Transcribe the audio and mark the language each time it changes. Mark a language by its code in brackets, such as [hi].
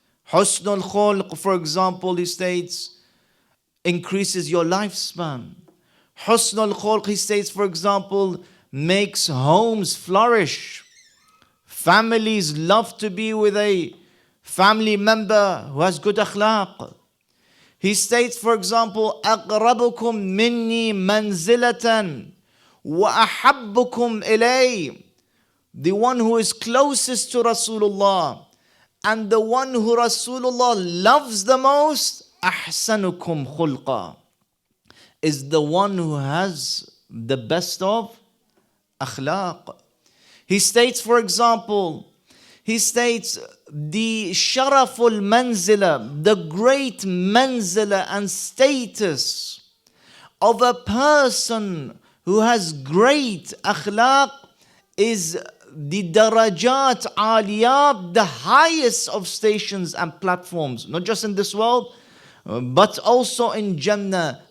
[ar] حسن الخلق, [en] for example, he states, increases your lifespan. [ar] حسن الخلق, [en] he states, for example, makes homes flourish. Families love to be with a family member who has good akhlaq. He states, for example, [ar] أقربكم مني منزلة وأحبكم إلي. [en] The one who is closest to Rasulullah and the one who Rasulullah loves the most, [ar] أحسنكم خلقا, [en] is the one who has the best of akhlaq. He states, for example, he states the sharaful manzila, the great manzila and status of a person who has great akhlaq is the darajat aliyah, the highest of stations and platforms, not just in this world, but also in Jannah.